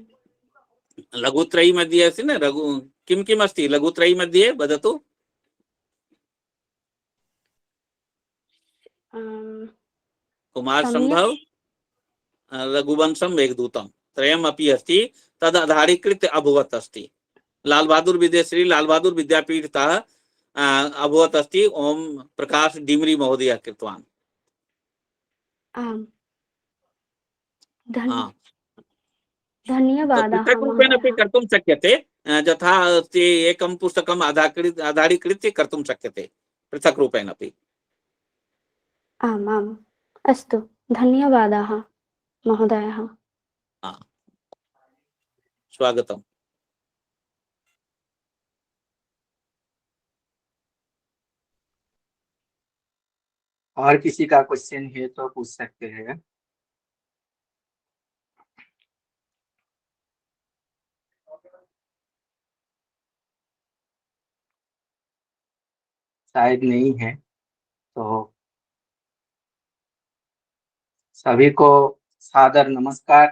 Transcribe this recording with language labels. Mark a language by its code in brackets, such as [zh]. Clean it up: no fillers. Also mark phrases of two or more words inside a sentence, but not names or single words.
[sa] लघुत्रयी मध्ये अस्ति न लघु किं किम् अस्ति लघुत्रयी मध्ये वदतु। कुमार सम्यक्। संभव, रघुवंशं, मेघदूतं त्रयमपि अस्ति। तद् आधारीकृत्य अभवत् अस्ति। लाल बहादुर विद्याश्री लाल बहादुर विद्यापीठतः अभवत् अस्ति। ओम प्रकाश डिमरी महोदय कृतवान्। आम् हाँ, धन्यवादाः पृथक् रूपेण अपि महोदय। कर्तुं शक्यते। यथा अस्ति एकं पुस्तकम् आधारीकृत्य कर्तुं शक्यते पृथक् रूपेण अपि। आम् आम् अस्तु, धन्यवादाः महोदयः। हाँ, स्वागतम्। [hi] और किसी का क्वेश्चन है तो पूछ सकते हैं। शायद नहीं है तो सभी को सादर नमस्कार।